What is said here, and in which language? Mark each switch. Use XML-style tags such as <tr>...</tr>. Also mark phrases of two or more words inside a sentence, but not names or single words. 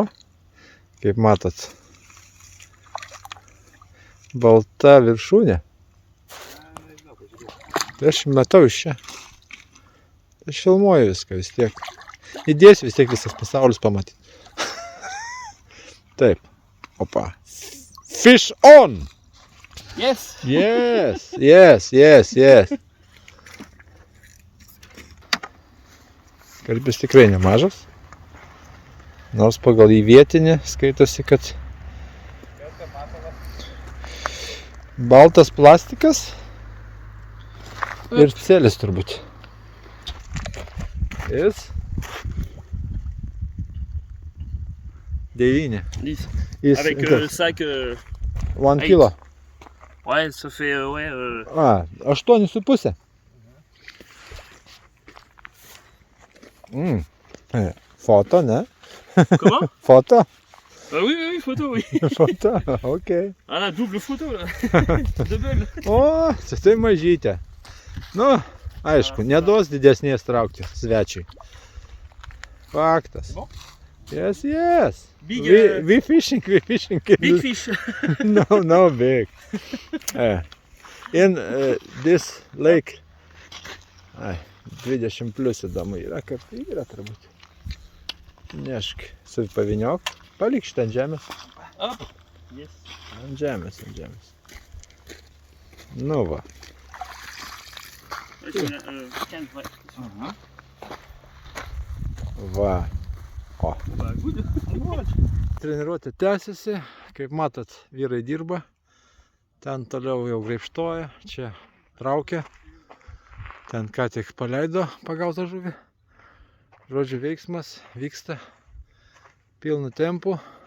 <lt>Kaip matot, balta viršūnė. Tai aš matau iš čia. Tai aš filmuoju viską vis tiek. Įdėsiu vis tiek visas pasaulis pamatyti. Taip. Opa.</lt> <en>Fish on! Yes! Yes.</en> <lt>Karpis tikrai nemažas. Nors pagal į vietinį skaitosi, kad baltas plastikas ir celis turbūt. Jis 9. 10. Jis</lt> <fr>Avec le sac...</fr> <lt>1 kilo.</lt> <fr>Ouais, ça fait... 8,5.</fr> <lt>Foto, ne?</lt> <fr>Comment?</fr> <lt>Foto?</lt> <fr>Oui, oui, photo, oui.</fr> <lt>Foto, ok.</lt> <fr>Ah, la double photo, là. Double.</fr> <lt>O, tai mažytė. Nu, aišku, neduos didesnės traukti svečiui. Faktas.</lt> <en>Yes, yes. Big, We fishing. big fish. No big. In this lake.</en> <lt>20 plus įdomu yra, kad yra turbūt. Nešk, pavyniok. Palik šitą ant žemės. Hop. Yes. Ant žemės. Nu va.</lt> <fr>Tiens, ouais.</fr> <lt>Va. O.</lt> <fr>Bah,</fr> <en>good.</en> <lt>Treniruotė tęsiasi. Kaip matot, vyrai dirba. Ten toliau jau graibštoja. Čia traukia. Ten ką tik paleido pagautą žuvį. Žodžiu, veiksmas vyksta pilnu tempu.</lt>